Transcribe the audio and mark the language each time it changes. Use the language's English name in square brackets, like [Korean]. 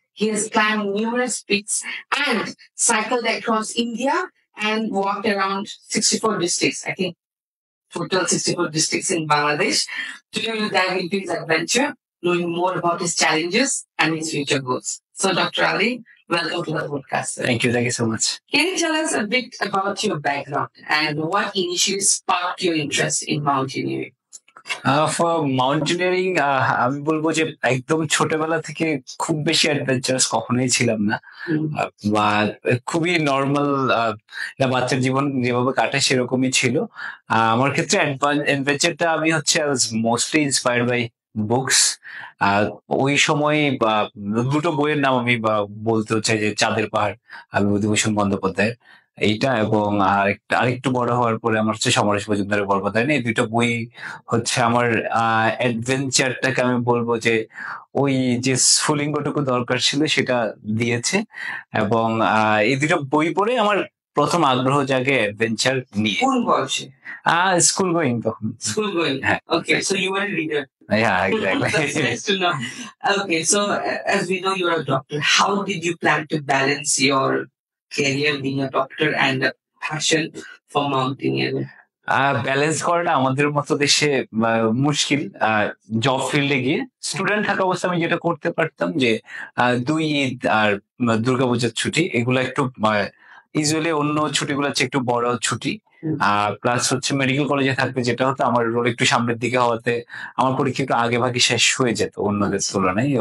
[English] He has climbed numerous peaks and cycled across India and walked around 64 districts, I think total 64 districts in Bangladesh. Today we'll dive into his adventure, knowing more about his challenges and his future goals. So Dr. Ali, welcome to the podcast. Thank you so much. Can you tell us a bit about your background and what initially sparked your interest in mountaineering? [Bangla] For mountaineering আমি বলবো যে একদম ছোটবেলা থেকে খুব বেশি adventurous কখনোই ছিলাম না, বা খুবই নর্মাল বাচ্চার জীবন যেভাবে কাটে সেরকমই ছিল। আমার ক্ষেত্রে অ্যাডভেঞ্চারটা আমি হচ্ছে মোস্টলি ইন্সপায়ার্ড বাই বুকস। ওই সময় দুটো বইয়ের নাম আমি বলতে চাই, যে চাঁদের পাহাড় বিভূতিভূষণ বন্দ্যোপাধ্যায়ের এইটা, এবং আরেকটু বড় হওয়ার পরে আমার হচ্ছে সমরেশ মজুমদারের বরবাদায়ন। এই দুটো বই হচ্ছে আমার অ্যাডভেঞ্চারটাকে আমি বলবো যে ওই যে স্ফুলিঙ্গটুকু দরকার ছিল সেটা দিয়েছে, এবং এই দুটো বই পড়ে আমার প্রথম আগ্রহ জাগে অ্যাডভেঞ্চার নিয়ে। কোন বয়সে? স্কুল গোয়িং তখন। [English] School going. [Bangla] হ্যাঁ। [English] Okay, so you were a reader. Yeah, exactly. That's nice to know. Okay, so as we know, you're a doctor. How did you plan to balance your career being a doctor and a passion for mountaineering? [Bangla] Balance করাটা আমাদের মতো দেশে মুশকিল। Job ফিল্ডে গিয়ে student থাকা অবস্থা আমি যেটা করতে পারতাম যে 2 ঈদ আর দুর্গাপূজার ছুটি, এগুলো একটু ইউজুয়ালি অন্য ছুটিগুলো হচ্ছে একটু বড় ছুটি। প্লাস হচ্ছে মেডিকেল কলেজে থাকতে যেটা হতো, আমার রোল একটু সামনের দিকে হওয়াতে আমার পরীক্ষা একটু আগে ভাগে শেষ হয়ে যেত অন্যদের তুলনায়।